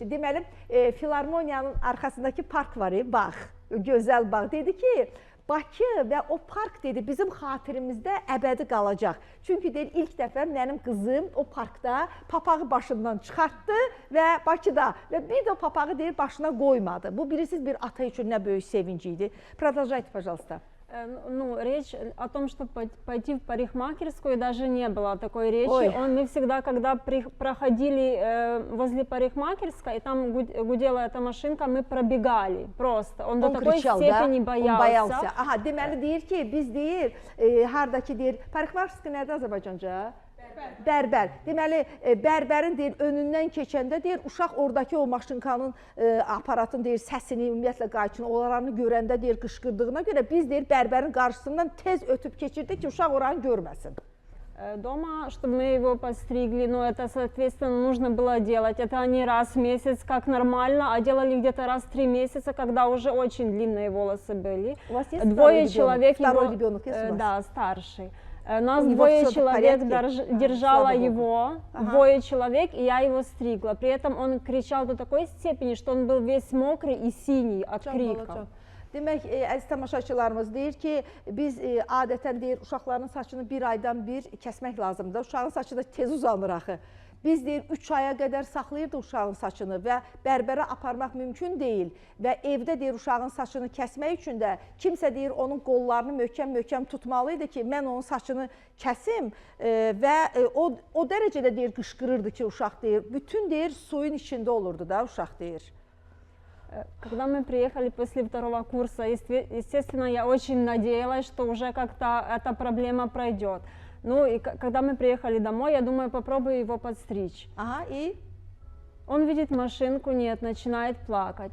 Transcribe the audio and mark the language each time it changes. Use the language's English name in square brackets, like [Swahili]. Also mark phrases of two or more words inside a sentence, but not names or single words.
[Azerbaijani] Deməli, Filarmoniyanın arxasındakı park var, bağ, gözəl bağ. Dedi ki, Bakı və o park dedi bizim xatirimizdə əbədi qalacaq. Çünki deyir ilk dəfə mənim qızım o parkda papağı başından çıxartdı və Bakıda və bir də o papağı deyir başına qoymadı. Bu bilirsiniz bir ata üçün nə böyük sevinci idi. [Russian] Продолжайте, пожалуйста. Ну, речь о том, что пойти в парикмахерскую, даже не было такой речи. Мы всегда, когда проходили возле парикмахерской, и там гудела эта машинка, мы пробегали просто. Он до такой степени боялся. [Azerbaijani] Aha, deməli deyir ki, biz deyir, hardakı deyir, parikmahерская nədir Azərbaycanca? Bərbər. Deməli, bərbərin deyir, önündən keçəndə deyir, uşaq oradakı o maşınkanın, aparatın deyir, səsini, ümumiyyətlə qayçını, onlarını görəndə deyir, qışqırdığına görə biz deyir, bərbərin qarşısından tez ötüb keçirdik ki, uşaq oranı görməsin. [Russian] Дома, чтобы мы его постригли, но это, соответственно, нужно было делать. Это не раз в месяц, как нормально, а делали где-то раз в 3 месяца, когда уже очень длинные волосы были. У вас есть двое человек, второй ребенок есть у вас? Да, старший. Нас двое человек держало его, двое человек, и я его стригла. При этом он кричал до такой степени, что он был весь мокрый и синий от крика. [Azerbaijani] Demək, əziz tamaşaçılarımız deyir ki, biz adətən deyir, uşaqların saçını bir aydan bir kəsmək lazımdır. Uşağın saçı da tez uzanır axı. Biz deyir, 3 aya qədər saxlayırdı uşağın saçını və bərbərə aparmaq mümkün deyil. Və evdə deyir, uşağın saçını kəsmək üçün də kimsə deyir, onun qollarını möhkəm-möhkəm tutmalıydı ki, mən onun saçını kəsim və o dərəcədə deyir, qışqırırdı ki, uşaq deyir, bütün deyir, suyun içində olurdu da uşaq deyir. [Russian] Когда мы приехали после второго курса, естественно, я очень надеялась, что уже как-то эта проблема пройдет. Ну и когда мы приехали домой, я думаю, попробую его подстричь. Ага, и? Он видит машинку, нет, начинает плакать.